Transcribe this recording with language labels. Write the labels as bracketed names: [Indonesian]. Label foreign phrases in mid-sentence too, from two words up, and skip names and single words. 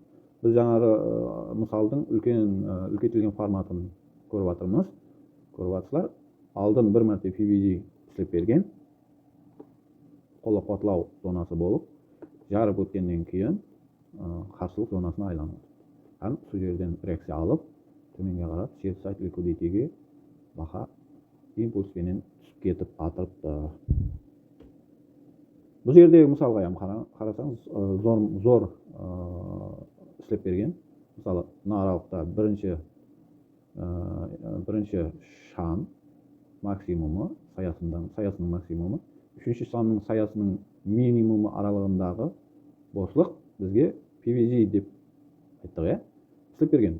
[Kara-Kalpak] Біз жаңағы мысалдың үлкейтілген форматын көріп жатырмыз. Көріп жатсыздар, алдын бір мәрте PBG іслеп берген, қолдап қуатлау зонасы болып, жарып өткеннен кейін қарсылық зонасына айланады. Һәм сол жерден реакция алып, төменге қарап, [English] sell side liquidity- [Kara-Kalpak] ге бақа импульспенен түсіп кетіп атырыпты. Бұл жердегі мысалға қарасаңыз, зор іслеп берген. Мысалы, мына аралықта бірінші шам максимумы, саясының максимумы, үшінші шамның саясының минимумы аралығындағы босылық бізге PBG деп айттық, іслеп берген.